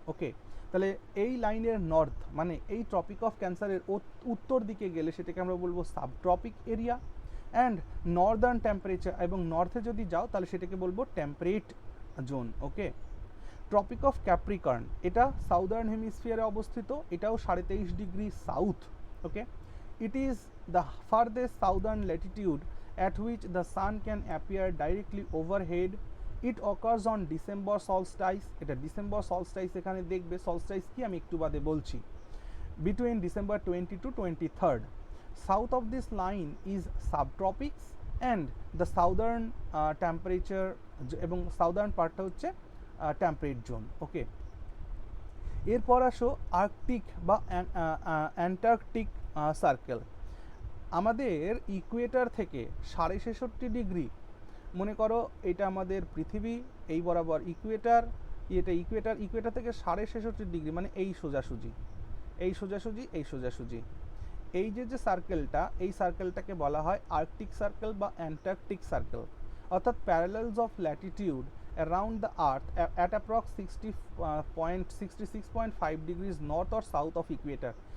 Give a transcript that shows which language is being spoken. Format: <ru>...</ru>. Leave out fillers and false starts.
<bn>ওকে, তাহলে এই লাইনের নর্থ মানে এই ট্রপিক অফ ক্যান্সারের উত্তর দিকে গেলে সেটাকে আমরা বলবো সাবট্রপিক এরিয়া, অ্যান্ড নর্দার্ন টেম্পারেচার, এবং নর্থে যদি যাও তাহলে সেটাকে বলবো temperate zone. Okay, tropic of Capricorn এটা সাউদার্ন হেমিস্ফিয়ারে অবস্থিত, এটাও 23.5 degree south.</bn> <en>Okay, it is the farthest southern latitude at which the sun can appear directly overhead. It occurs on December solstice.</en> <bn>এটা ডিসেম্বর সলস্টাইস এখানে দেখবে, solstice কি আমি একটু বাদে বলছি,</bn> <en>between December 20 to 23rd. South of this line is subtropics and the southern temperature</en> <bn>এবং southern পার্টটা হচ্ছে টেম্পারেট জোন। ওকে, এরপর আসো আর্কটিক বা অ্যান্টার্কটিক সার্কেল। আমাদের ইকুয়েটার থেকে 66.5 ডিগ্রি, মনে করো এটা আমাদের পৃথিবী, এই বরাবর ইকুয়েটার, এটা ইকুয়েটার থেকে 66.5 ডিগ্রি মানে এই সোজাসুজি, এই সোজাসুজি, এই সোজাসুজি, এই যে সার্কেলটা, এই সার্কেলটাকে বলা হয় আর্কটিক সার্কেল বা অ্যান্টার্কটিক সার্কেল, অর্থাৎ</bn> <en>Parallels of latitude around the earth at approx 66.5 degrees north or south of equator.</en>